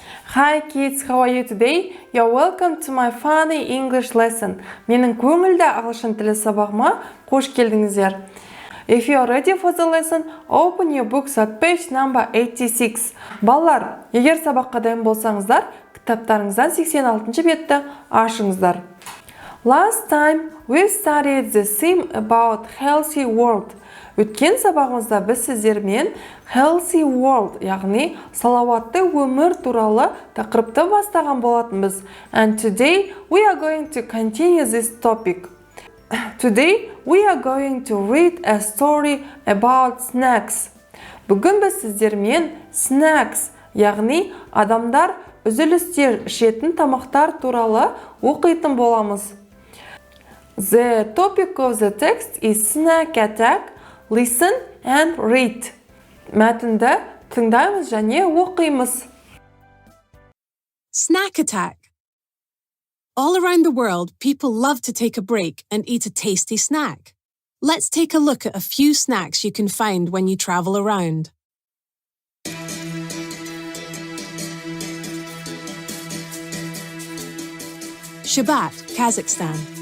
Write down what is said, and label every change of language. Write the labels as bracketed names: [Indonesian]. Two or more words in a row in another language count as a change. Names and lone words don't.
[English] Hi kids, how are you today? You're welcome to my funny English lesson. [Kazakh] Менің көңілді ағылшын тілі сабағыма қош келдіңіздер. [English] If you are ready for the lesson, open your books at page number 86. [Kazakh] Балалар, егер сабаққа дайын болсаңыздар, кітаптарыңыздан 86 бетті ашыңыздар. [English] Last time we studied the theme about healthy world. [Kazakh] Өткен сабағымызда біз сіздермен [English] healthy world, [Kazakh] яғни салауатты өмір туралы тақырыпты бастаған болатынбыз. [English] And today we are going to continue this topic. Today we are going to read a story about snacks. [Kazakh] Бүгін біз сіздермен snacks, яғни адамдар үзілістер ішетін тамақтар туралы оқитын боламыз. [English] The topic of the text is snack attack. Listen and read. [Kazakh] Мәтінді тыңдаймыз және оқимыз. [English] Snack attack. All around the world, people love to take a break and eat a tasty snack. Let's take a look at a few snacks you can find when you travel around. Shabat, Kazakhstan.